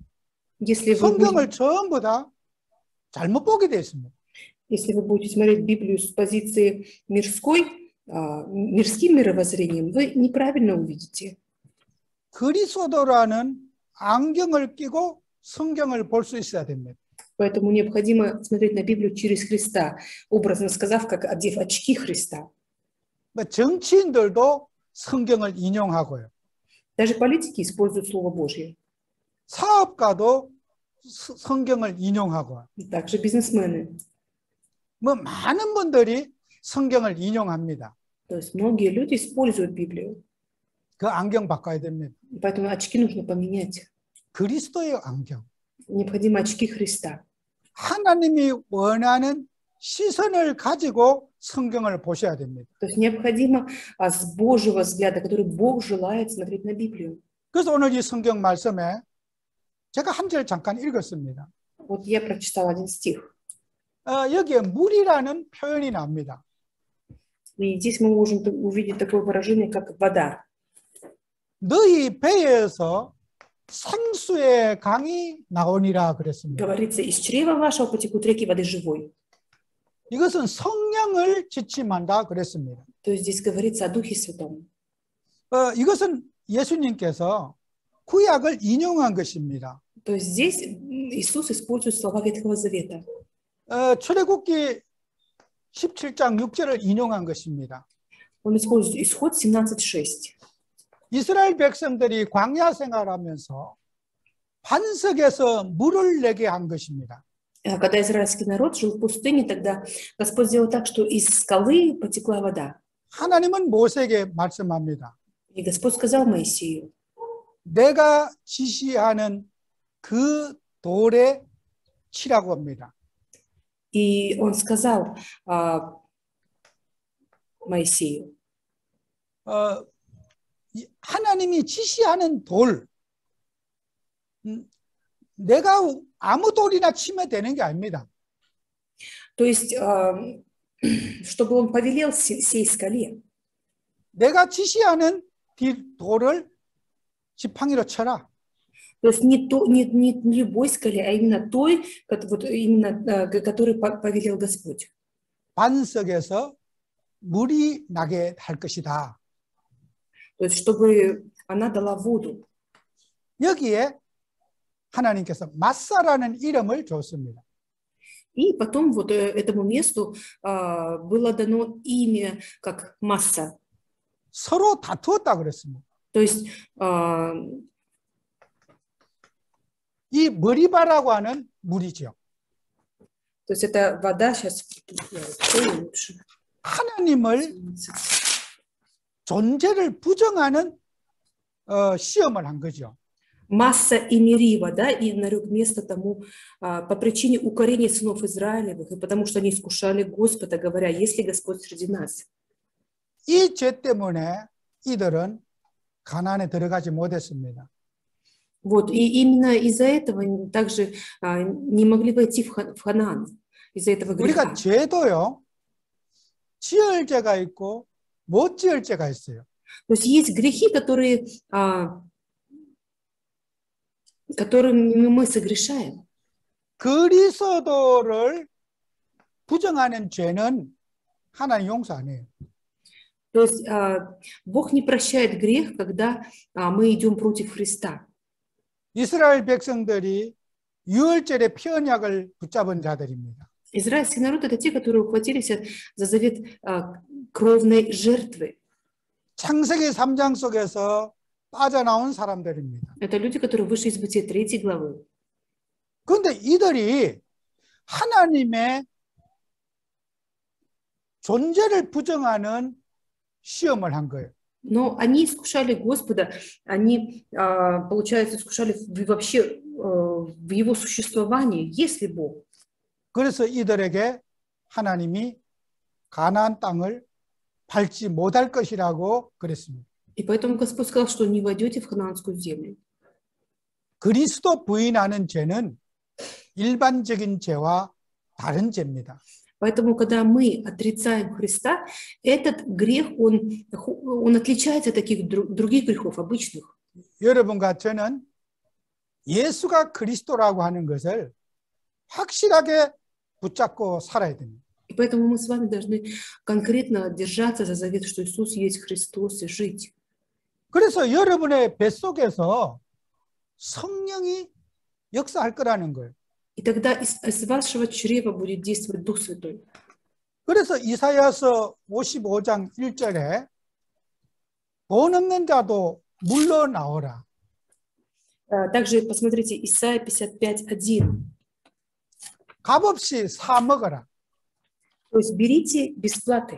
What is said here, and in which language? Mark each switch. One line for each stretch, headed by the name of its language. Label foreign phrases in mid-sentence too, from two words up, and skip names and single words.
Russian: Если
Korean: 성경을 전부 다 잘못 보게 되어 있습니다.
Russian: если вы будете смотреть Библию с позиции мирской, мирским мировоззрением, вы неправильно увидите.
Korean: 그리스도라는 안경을 끼고 성경을 볼 수 있어야 됩니다.
Russian: Поэтому необходимо смотреть на Библию через Христа, образно сказав, как одев очки Христа.
Korean: 정치인들도 성경을 인용하고요.
Russian: Даже политики используют Слово Божье.
Korean: 사업가도 성경을 인용하고.
Russian: Также бизнесмены.
Korean: 뭐 많은 분들이 성경을 인용합니다.
Russian: То есть многие люди используют Библию.
Korean: 그 안경 바꿔야 됩니다.
Russian: Поэтому очки нужно поменять.
Korean: 그리스도의 안경.
Russian: Необходимо очки Христа.
Korean: 하나님이 원하는 시선을 가지고 성경을 보셔야 됩니다.
Russian: То есть необходимо с Божьего взгляда, который Бог желает смотреть на Библию.
Korean: 그래서 오늘 이 성경 말씀에 제가 한 절 잠깐 읽었습니다.
Russian: Вот я прочитала один стих.
Korean: 여기에 물이라는 표현이 나옵니다.
Russian: И здесь мы можем увидеть такое выражение, как вода.
Korean: 너희 배에서 생수의 강이 나오니라 그랬습니다.
Russian: Говорится, из чрева вашего потекут реки воды живой.
Korean: 이것은 성령을 지침한다 그랬습니다.
Russian: То есть здесь говорится о Духе Святом.
Korean: 이것은 예수님께서 구약을 인용한 것입니다.
Russian: То есть здесь Иисус использует слова Ветхого Завета.
Korean: 출애굽기 17장 6절을 인용한 것입니다.
Russian: Он использует Исход 17:6.
Korean: 이스라엘 백성들이 광야 생활하면서 반석에서 물을 내게 한 것입니다.
Russian: Когда израильский народ жил в пустыне, тогда Господь сделал так, что из скалы потекла вода.
Korean: 하나님은 모세에게 말씀합니다.
Russian: И Господь сказал Моисею:
Korean: 내가 지시하는 그 돌에 치라고 합니다.
Russian: И он сказал Моисею:
Korean: 하나님이 지시하는 돌, 내가 아무 돌이나 치면 되는 게 아닙니다.
Russian: То есть, чтобы он повелел сей скале.
Korean: 내가 지시하는 돌을 지팡이로 쳐라.
Russian: То есть не любой скале, а именно той, вот именно, которой повелел Господь.
Korean: 반석에서 물이 나게 할 것이다.
Russian: То есть чтобы она дала воду.
Korean: 여기에 하나님께서 마사라는 이름을 줬습니다.
Russian: И потом вот этому месту было дано имя как Масса.
Korean: 서로 다투었다 그랬습니다.
Russian: То есть
Korean: 이 머리바라고 하는 물이죠.
Russian: То есть это вода, сейчас лучше.
Korean: 하나님을 존재를 부정하는 시험을 한 거죠.
Russian: Масса и Мерива, да, и нарек место тому по причине укорения сынов Израилевых, и потому что они искушали Господа, говоря: есть ли Господь среди нас?
Korean: 이 죄 때문에 이들은 가나안에 들어가지 못했습니다.
Russian: Вот, и именно из-за этого также не могли войти в Ханаан, из-за этого греха.
Korean: 우리가 죄도요, 지을 죄가 있고 못 지을 죄가 있어요.
Russian: То есть есть грехи, которыми мы согрешаем.
Korean: 그리스도를 부정하는 죄는 하나님 용서 안 해요.
Russian: То есть Бог не прощает грех, когда мы идем против Христа.
Korean: 이스라엘 백성들이 유월절의 피언약을 붙잡은 자들입니다.
Russian: Израильский народ – это те, которые ухватились за завет кровной жертвы.
Korean: 창세기 3장 속에서 빠져나온 사람들입니다.
Russian: Это люди, которые вышли из Бытия 3 главы.
Korean: 그런데 이들이 하나님의 존재를 부정하는 시험을 한 거예요.
Russian: Но они искушали Господа, они, получается, искушали вообще в Его существовании, есть ли Бог.
Korean: 그래서 이들에게 하나님이 가나안 땅을 밟지 못할 것이라고 그랬습니다.
Russian: И поэтому Господь сказал, что не войдете в ханаанскую землю.
Korean: 그리스도 부인하는 죄는 일반적인 죄와 다른 죄입니다.
Russian: Поэтому, когда мы отрицаем Христа, этот грех, он отличается от таких других грехов, обычных.
Korean: 여러분과 저는 예수가 그리스도라고 하는 것을 확실하게 붙잡고 살아야 됩니다.
Russian: И поэтому мы с вами должны конкретно держаться за завет, что Иисус есть Христос, и жить.
Korean: 그래서 여러분의 뱃속에서 성령이 역사할 거라는 거예요.
Russian: И тогда из вашего чрева будет действовать Дух Святой.
Korean: 그래서 이사야서 55장 1절에 돈 없는 자도 물러나오라.
Russian: Также посмотрите Исайя 55:1.
Korean: 값없이 사 먹어라.
Russian: То есть берите без платы.